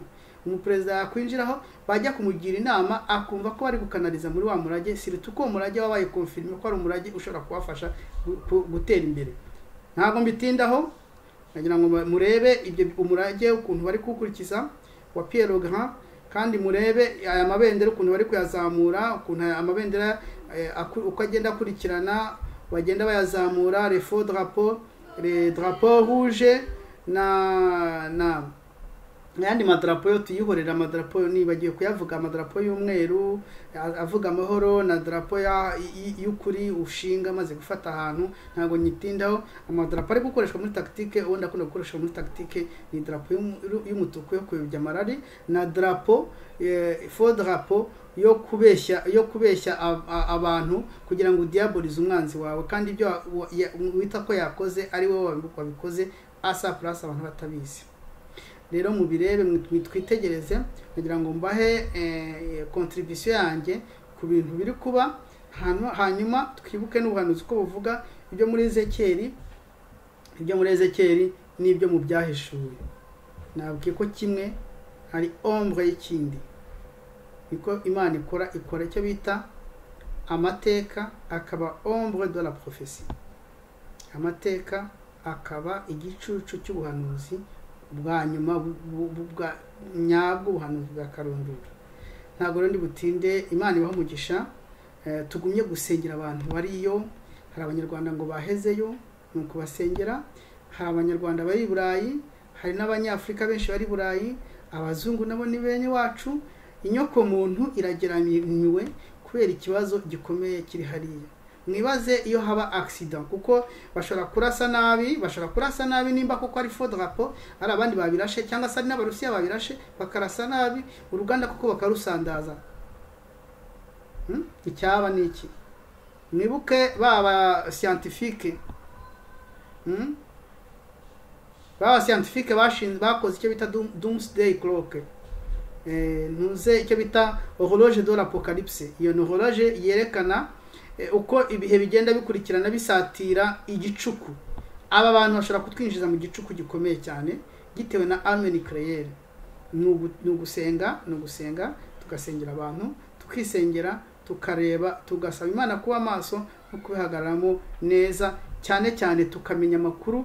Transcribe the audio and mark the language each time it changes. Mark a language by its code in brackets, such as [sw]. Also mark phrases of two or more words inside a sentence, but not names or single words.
[rw] Umuperezida yakwinjiraho bajya kumugira inama, akumva ko bari gukanaliza muri wa murage, siritu ko umurage wabaye confirme ko ari umurage ushobora kubafasha gutera imbere. Ntabwo mbitindaho, nagira ngo murebe ibyo umurage ukuntu bari kukurikiza wa Pierre le Grand, kandi murebe aya mabendera ukuntu bari kuyazamura, ukuntu amabendera uko agenda akurikirana bagenda bayazamura, [fr] les faux drapeaux, les drapeaux rouges [rw] n'ayandi madarapo yo tuyihorera. Amadarapo nibagiye kuyavuga, amadarapo y'umweru avuga amahoro, na darapo y'ukuri ushinga maze gufata ahantu, ntago nyitindaho. Amadarapo ari gukoreshwa muri tactique, ubundi akunda gukoreshwa muri tactique ni darapo y'umutuku yo kuyobya amarari, na darapo [fr] faux drapeau [rw] yo kubeshya abantu kugira ngo diabolize umwanzi wawe, kandi ibyo wita ko yakoze ari wowe wabikoze asa plus abantu batabizi. Rero mubirebe mwitwitegereze, kugira ngo mbahe contribution yanjye ku bintu biri kuba. Hanyuma twibuke n'ubuhanuzi ko buvuga ibyo muri Ezekiel n'ibyo mu byahishuwe. Nabwiye ko kimwe hari ombre y'ikindi, niko Imana ikora icyo bita amateka, akaba [fr] ombre de la prophétie. [rw] Amateka akaba igicucu cy'ubuhanuzi bwa nyuma bwa nyabwo, ubuhanuzi bwa karundura. Ntabwo rero ndi butinde. Imana ibaho umugisha. Tugumye gusengera abantu bariyo. Hari abanyarwanda ngo bahezeyo, ni ukubasengera. Hari abanyarwanda bari i Burayi, hari n'abanyafurika benshi bari i Burayi, abazungu nabo ni bene wacu. Inyoko muntu irageramiwe kubera ikibazo gikomeye kiri hariya. Mwibaze iyo haba accident, kuko bashobora kurasa nabi nimba kuko ari [fr] faux drapeau, [rw] ari abandi babirashe cyangwa se ari n'abarusiya babirashe bakarasa nabi uruganda kuko bakarusandaza. Icyaba ni iki? Mwibuke baba scientifique bakoze icyo bita [en] doomsday clock, [rw] ntuze icyo bita [fr] horloge de l'apocalypse. [rw] Iyo ni horloge yerekana uko ibihe bigenda bikurikirana bisatira igicuku. Aba bantu bashobora kutwinjiza mu gicuku gikomeye cyane gitewe na [fr] arme nucléaire. [rw] Ni ugusenga tugasengera abantu, tukisengera, tukareba, tugasaba Imana kuba maso no kubihagararamo neza, cyane cyane tukamenya amakuru.